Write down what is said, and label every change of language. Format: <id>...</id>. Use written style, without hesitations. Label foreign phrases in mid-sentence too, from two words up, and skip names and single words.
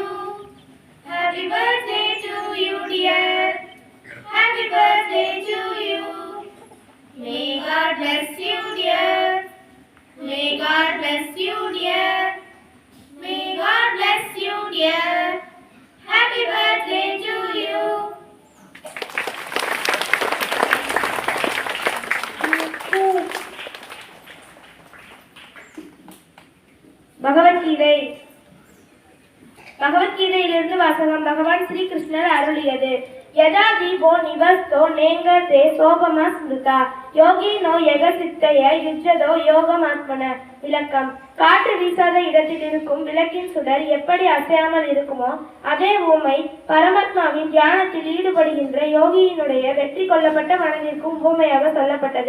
<en>Happy birthday to you, dear. Happy birthday to you. May God bless you, dear. May God bless you, dear. May God bless you, dear. Happy birthday to you.</en> <ta>பகவத்கீதை. பகவத்கீதையிலிருந்து வாசகம். பகவான் ஸ்ரீ கிருஷ்ணர் அருளியது.</ta> <sa>यदा दीपो निवस्तो नेङ्गते सोपमा स्मृता योगिनो यतचित्तस्य युञ्जतो योगमात्मनः.</sa> <ta>விளக்கம்: காற்று வீசாத இடத்தில் இருக்கும் விளக்கின் சுடர் எப்படி அசையாமல் இருக்குமோ அதே ஊமை பரமாத்மாவின் தியானத்தில் ஈடுபடுகின்ற யோகியினுடைய வெற்றி கொள்ளப்பட்ட மனதிற்கும் ஊமையாக சொல்லப்பட்டது.</ta>